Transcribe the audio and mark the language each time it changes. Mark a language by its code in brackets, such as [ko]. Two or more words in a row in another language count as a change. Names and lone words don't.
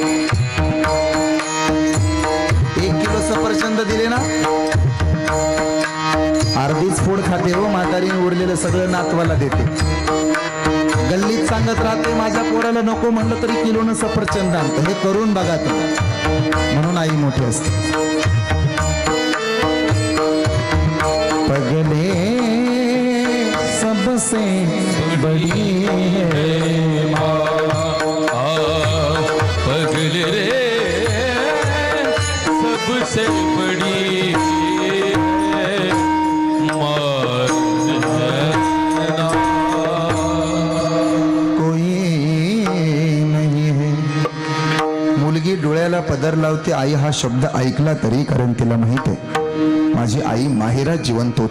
[mr] 1 किलो सफरचंद दिले ना अर्धीच फोड खाते हो म्हातारीने, उरलेलं सगळं नातवाला देते. गल्लीत सांगत राहते माझ्या पोराला नको म्हणलं तरी किलोनं सफरचंद आणतं. हे करून बघा तुम्ही. म्हणून आई मोठी असते. [hi] पगले सबसे बड़ी है माँ, पगले रे सबसे बड़ी [mr] डोळ्याला पदर लावते आई हा शब्द ऐकला तरी, कारण तिला माहित आहे माझी आई माहेरात जिवंत होती.